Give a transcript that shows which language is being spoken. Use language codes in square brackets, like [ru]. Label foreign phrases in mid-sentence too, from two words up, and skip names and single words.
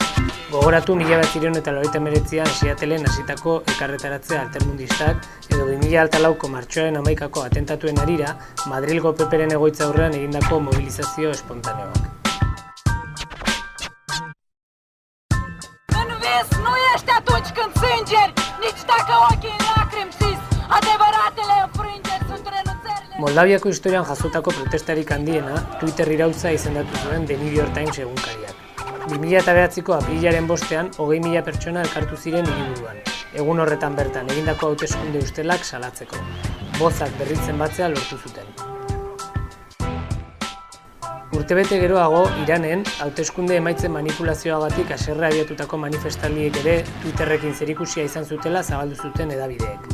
[eu] Gogoratu 1989an Seattleen hasitako elkarretaratze altermundistak edo 2004ko martxoaren 11ko atentatuen harira Madrilgo PPren egoitza aurrean egindako mobilizazio espontaneoak. [ro] În vis nu ești atunci când sângeri, nici dacă ochii lacrimi țis, adevăratele înfrângeri sunt renunțările. [eu] Moldaviako historian jasotako protestarik handiena Twitter iraultza izendatu zuen The New York Times egunkariak. 2009ko aprilaren 5ean 20.000 pertsona elkartu ziren hiriburuan. Egun horretan bertan egindako hauteskunde ustelak salatzeko. Bozak berritzen batzea lortu zuten. Urtebete geroago, Iranen, hauteskunde emaitzen manipulazioagatik haserre abiatutako manifestaldiek ere Twitterrekin zerikusia izan zutela zabaldu zuten hedabideek.